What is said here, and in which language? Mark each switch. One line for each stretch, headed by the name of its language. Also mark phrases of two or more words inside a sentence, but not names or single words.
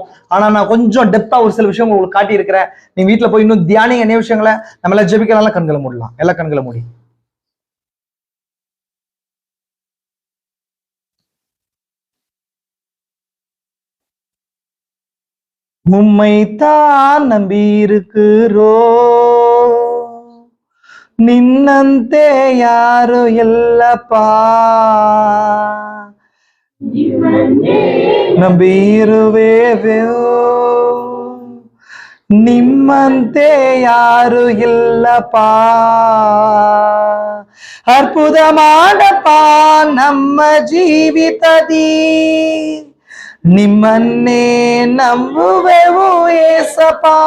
Tamil: ஆனா நான் கொஞ்சம் டெப்தா ஒரு சில விஷயம் உங்களுக்கு காட்டி இருக்கிறேன். நீங்க வீட்டுல போய் இன்னும் தியானிங்க என்ன விஷயங்களை. நம்ம எல்லாம் ஜெபிக்கலாம், கண்களை மூடலாம். எல்லாம் கண்களை மூடி. உம்மைத்தான் நம்பி இருக்கிறோ,
Kannada: ನಿನ್ನಂತೆ ಯಾರು ಎಲ್ಲಪ್ಪ, ನಂಬಿರುವೆವು ನಿಮ್ಮಂತೆ ಯಾರು ಇಲ್ಲಪ್ಪ, ಅದ್ಭುತ ಮಾಡಪ್ಪ ನಮ್ಮ ಜೀವಿತದಿ, ನಿಮ್ಮನ್ನೇ ನಂಬುವೆವು ಏಸಪ್ಪ,